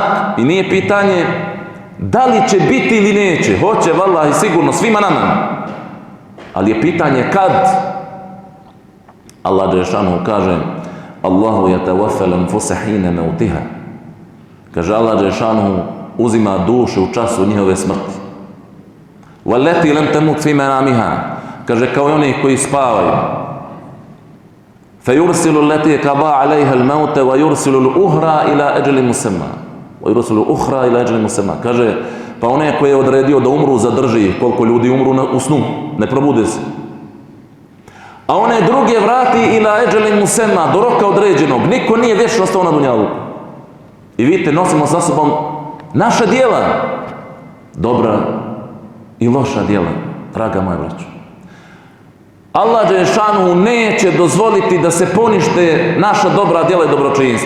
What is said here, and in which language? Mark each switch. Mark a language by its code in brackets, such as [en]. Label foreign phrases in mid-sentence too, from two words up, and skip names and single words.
[bs] I nije pitanje da li će biti ili neće. Hoće, vallahi, sigurno, svima nama. Ali je pitanje kad. Allah dželešanu kaže: [ar] الله يتوفى الأنفس حين موتها. [bs] Kaže Allah dželešanu uzima duše u času njihove smrti. [ar] والتي لم تمت في منامها. [bs] Kaže kao i oni koji spavaju. [ar] فيرسل التي قضى عليها الموت ويرسل الأخرى إلى أجل مسمى. ويرسل الأخرى إلى أجل مسمى. [bs] Kaže pa one koje je odredio da umru zadrži, koliko ljudi umru u snu, ne probude se. A one druge vrati [ar] إلى أجل مسمى, [bs] do roka određenog. Niko nije vječno ostao na dunjaluku. I vidite, nosimo sa sobom naša djela, dobra i loša djela, draga moja braćo. Allah dželešanu neće dozvoliti da se ponište naša dobra djela i dobročinstvo.